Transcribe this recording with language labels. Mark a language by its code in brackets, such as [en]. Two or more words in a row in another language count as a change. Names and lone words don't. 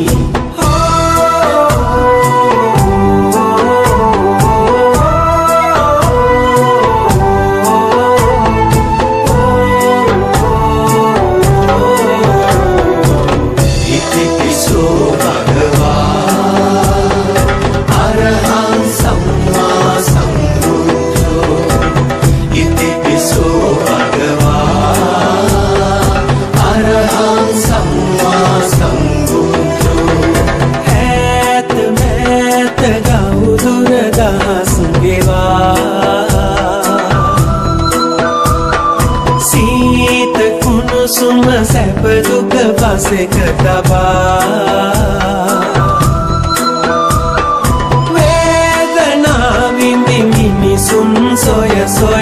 [pi] ඉතිපිසෝ භගවා අරහං සම්මා සම්බුද්ධෝ ඉතිපිසෝ භගවා අරහං සම්මා සම්බුද්ධෝ [si] ඈත මෑත ගෞදුර දහස් ගෙවා සීත කුණුසුම සැප දුක පසෙක තබා මිනිසුන් සොය සොය